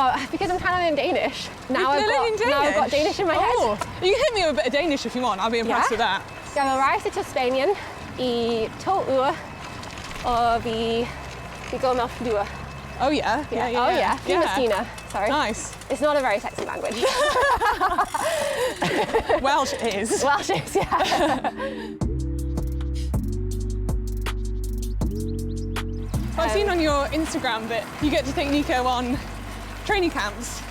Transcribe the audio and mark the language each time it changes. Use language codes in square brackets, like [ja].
[en] Because I'm kind of in Danish. Now I've got Danish in my head. You can hit me with a bit of Danish if you want. I'll be impressed with that. [da] Jeg vil rejse til Spanien I 2 uger, og vi går med flyver. [en] Oh yeah. Yeah. Messina. Sorry. Nice. It's not a very sexy language. Welsh is. Welsh is, yeah. I've seen on your Instagram that you get to take Nico on training camps.